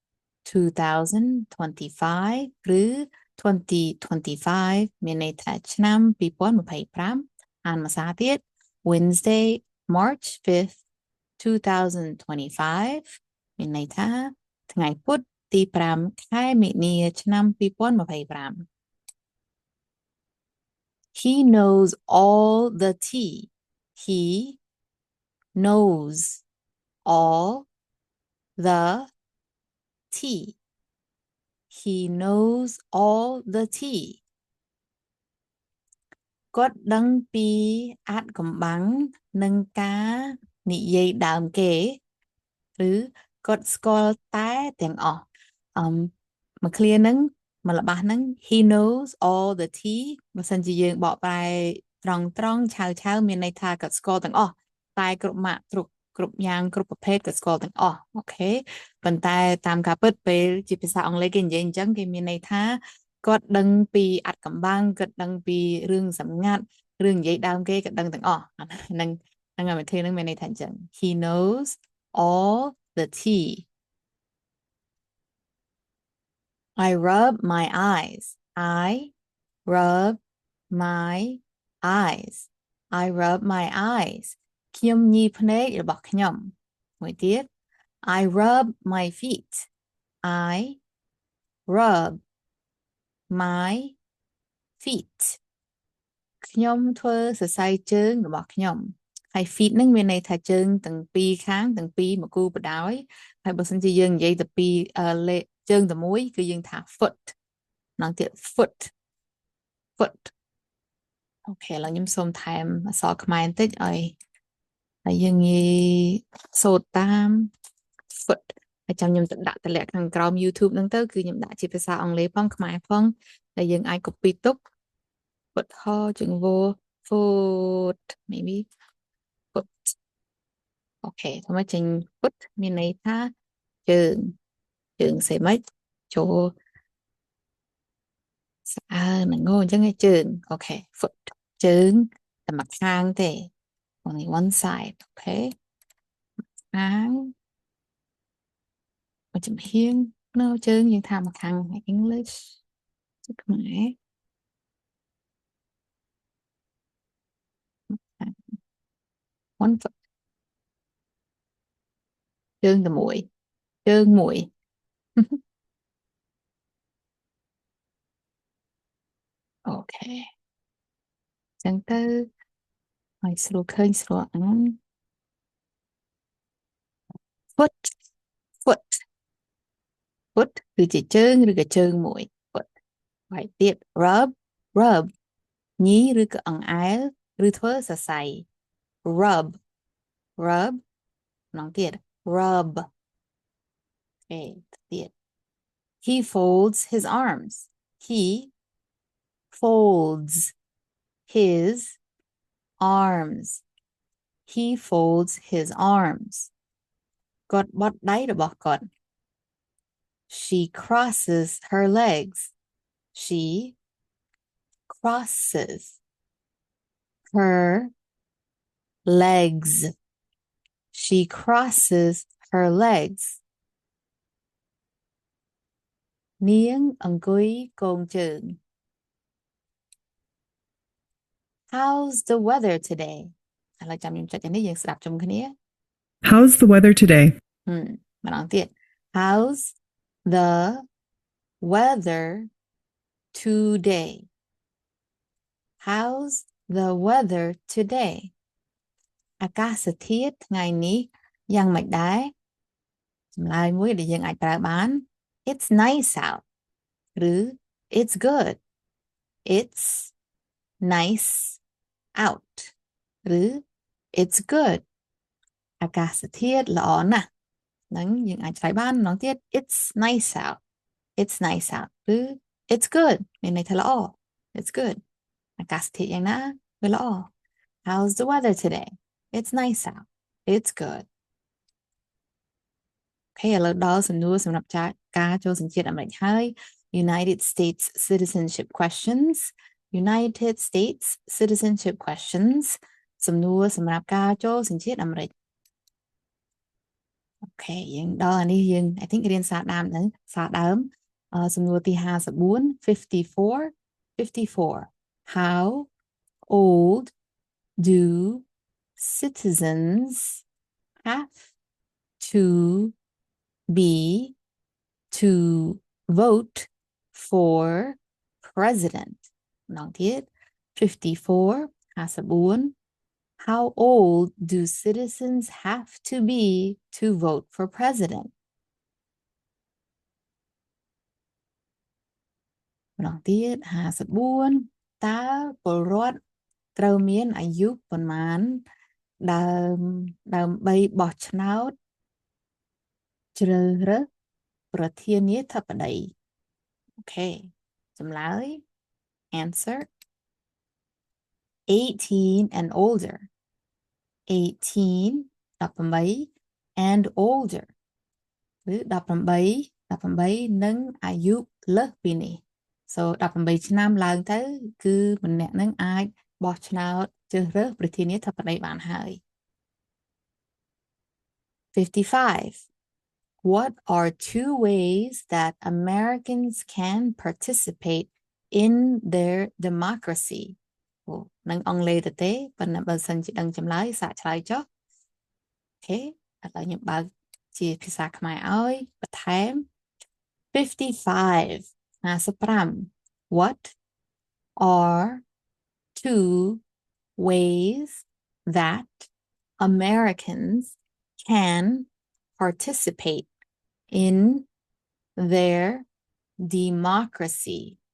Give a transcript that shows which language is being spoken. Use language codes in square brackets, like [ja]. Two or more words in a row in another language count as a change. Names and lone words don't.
[km] 2025 ឬ 2025 មានន័យថាឆ្នាំ2025អានភាសាទៀត [en] Wednesday March 5th 2025 [km] មានន័យថាថ្ងៃពុធទី5ខែមិនិនាឆ្នាំ2025 [en] He knows all the tea. He knows all the tea. He knows all the tea. [km] គាត់ដឹងពីអាចកំបាំងនឹងការនិយាយដើមគេឬគាត់ស្គាល់តែទាំងអស់មួយឃ្លាហ្នឹងមួយល្បះ ហ្នឹង [en] he knows all the tea [km] បើសិនជាយើងបកប្រែត្រង់ឆៅមានន័យថាគាត់ស្គាល់ទាំងអស់តែគ្រប់ម៉ាក់គ្រប់យ៉ាងគ្រប់ប្រភេទគាត់ស្គាល់ទាំងអស់អូខេប៉ុន្តែតាមការពិតពេលជាភាសាអង់គ្លេសគេនិយាយអញ្ចឹងគេមានន័យថាគាត់ដឹងពីអត្ថកំបាំងគាត់ដឹងពីរឿងសម្ងាត់រឿងនិយាយដើមគេគាត់ដឹងទាំងអស់ហ្នឹងហើយមួយឃ្លាហ្នឹងមានន័យថាអញ្ចឹង [en] he knows all the tea I rub my eyes I rub my eyes I rub my eyes [km] ខ្ញុំញីភ្នែករបស់ខ្ញុំមួយទៀត [en] I rub my feet I rub my feet [km] ខ្ញុំធ្វើសរសៃជើងរបស់ខ្ញុំហើយ feet ហ្នឹង មានន័យថាជើងទាំងពីរខាងទាំងពីរមកគូបដោយហើយបើសិនជាយើងនិយាយទៅពីជើងតែមួយគឺយើងថា foot ម្ដងទៀត foot foot អូខេឥឡូវខ្ញុំសូមថែមអក្សរខ្មែរបន្តិចឲ្យយើងងាយសូត្រតាម foot ហើយចាំខ្ញុំទៅដាក់តម្លាក់ខាងក្រោម YouTube ហ្នឹងទៅគឺខ្ញុំដាក់ជាភាសាអង់គ្លេសផងខ្មែរផងដែលយើងអាច copy ទុក foot ហជាង [en] foot maybe foot [km] អូខេធ្វើមកចេញ foot មានន័យថាជើងសេម៉េចចូល ស្អើនឹងងអញ្ចឹងជើងអូខេ foot ជើងតែមួយខាងទេ [en] only one side [km] អូខេខាង មកចំហៀងនៅជើងយើងថាមួយខាង English ខ្មែរ [en] one foot [km] ជើងតែមួយជើងមួយអូខេអញ្ចឹងទៅឲ្យស្រួលឃើញស្រួលអាន [en] foot foot foot [km] គឺជាជើងឬក៏ជើងមួយ foot ហើយទៀត [en] rub rub [km] ញីឬក៏អង្អែលឬធ្វើសរសៃ [en] rub rub [km] ម្ដងទៀត rub អូខេទៀត [en] he folds his arms he folds his arms he folds his arms [km] គាត់បត់ដៃរបស់គាត់ [en] she crosses her legs she crosses her legs she crosses her legs [km] នាងអង្គុយគងជើង [en] How's the weather today [km] ឥឡូវចាំខ្ញុំចុចនេះយើងស្ដាប់ជុំគ្នា [en] How's the weather today? [km] ម្ដងទៀត [en] How's the weather today How's the weather today [km] អាកាសធាតុថ្ងៃនេះយ៉ាងម៉េចដែរ ចម្លើយមួយដែលយើងអាចប្រើបាន [en] It's nice out ឬ It's good It's nice out ឬ It's good [km] អាកាសធាតុល្អណាស់ហ្នឹងយើងអាចឆ្លើយបានម្ដងទៀត [en] It's nice out It's nice out ឬ It's good [km] មានន័យថាល្អ [en] It's good [km] អាកាសធាតុយ៉ាងណាវាល្អ [en] How's the weather today It's nice out It's good [km] អូខេឥឡូវដល់សំណួរសម្រាប់ការចូលសញ្ជាតិអាមេរិកហើយ [en] United States citizenship questions United States citizenship questions [km] សំណួរសម្រាប់ការចូលសញ្ជាតិអាមេរិក អូខេយើងដល់អានេះយើង [en] I think [km] រៀនសារដើមហ្នឹងសារដើមសំណួរទី54 [en] How old do citizens have to be to vote for president [km] ម្ដងទៀត 54 [en] How old do citizens have to be to vote for president [km] ម្ដងទៀត54តើពលរដ្ឋត្រូវមានអាយុប៉ុន្មានដើម្បីបោះឆ្នោតជ្រើសរើសប្រធានាធិបតីអូខេចម្លើយ answer [en] 18 and older 18 and older [km] ឬ18និងអាយុលើសពីនេះ so 18ឆ្នាំឡើងទៅគឺម្នាក់នឹងអាចបោះឆ្នោតជ្រើសរើសប្រធានាធិបតីបានហើយ 55 [en] What are two ways that Americans can participate in their democracy [km] នឹងអង់គ្លេសទៅទេប៉ុន្តែបើសិនជាដឹងចម្លើយសាកឆ្លើយចុះអូខេឥឡូវខ្ញុំបើកជាភាសាខ្មែរឲ្យបន្ថែម [en] 55 What are two ways that Americans can participate in their democracy